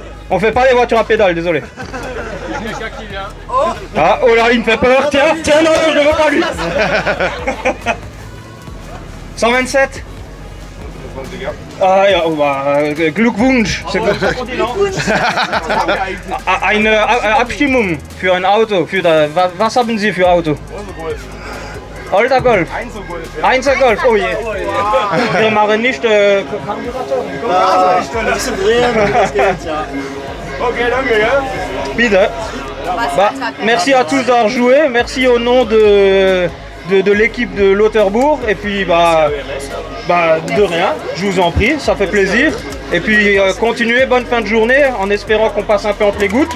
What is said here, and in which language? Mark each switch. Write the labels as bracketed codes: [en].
[fr] On fait pas les voitures à pédale, désolé. Ah, oh là, il me fait peur. Tiens, non, je ne veux pas lui. 127. [de] Ah ja, Glückwunsch. [fr] C'est comme ça qu'on dit, non? [de] Eine Abstimmung für ein Auto. Was haben Sie für Auto? Alter Golf. Einser Golf, oh je. Wir machen nicht Karburator. Ok, danke, ja. Bitte. [fr] Bah, merci à tous d'avoir joué. Merci au nom de l'équipe de Lauterbourg. Et puis, bah, de rien. Je vous en prie, ça fait plaisir. Et puis, continuez, bonne fin de journée, en espérant qu'on passe un peu entre les gouttes.